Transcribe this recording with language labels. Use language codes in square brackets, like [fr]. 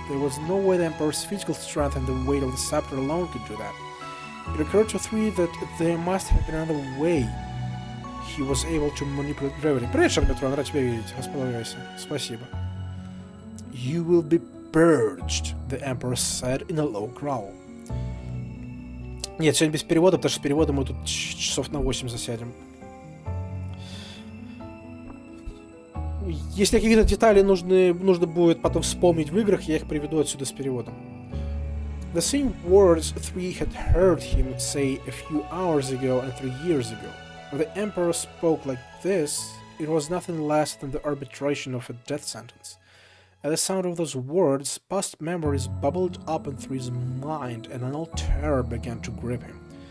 [en] There was no way the Emperor's physical strength and the weight of the scepter alone could do that. It occurred to 3 that there must have been another way he was able to manipulate gravity. [ru] Привет, Шарметрон, рад тебя видеть. Располагайся. Спасибо. [en] You will be purged, the Emperor said in a low growl. [ru] Нет, сегодня без перевода, потому что с переводом мы тут часов на 8 засядем. Если какие-то детали нужно будет потом вспомнить в играх, я их приведу отсюда с переводом. [en] The same words three had heard him say a few hours ago and 3 years ago. When the Emperor spoke like this, it was nothing less than the arbitration of a death sentence. At the sound of those words, past memories bubbled up in Three's mind, and an old terror began to grip him.